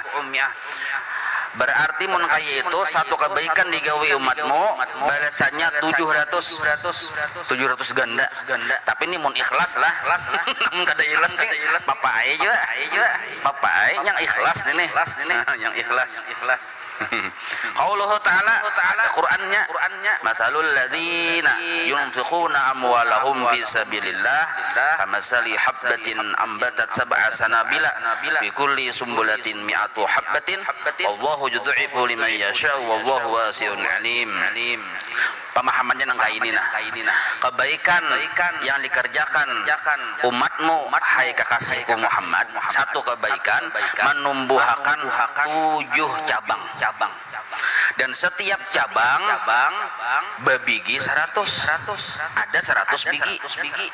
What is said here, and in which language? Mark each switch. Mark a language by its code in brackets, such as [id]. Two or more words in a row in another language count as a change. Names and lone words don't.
[bjn] Berarti mun kaya itu satu kebaikan digawe umatmu balasannya 700 ganda. Tapi ini mun ikhlas lah. Namun kada ikhlas nih. Papai juga. Papai yang ikhlas ini. Yang ikhlas. [ar] قوله تعالى Qur'annya مثل الذين ينفقون أموالهم في سبيل الله كمثل حبة أنبتت سبع سنابل في كل سنبلة مائة حبة والله يضاعف لمن يشاء والله واسع عليم. [bjn] Pemahamannya nang kainina kebaikan yang dikerjakan umatmu hai kekasihku Muhammad, satu kebaikan menumbuhkan 7 cabang dan setiap cabang babigi 100 ada 100 bigi.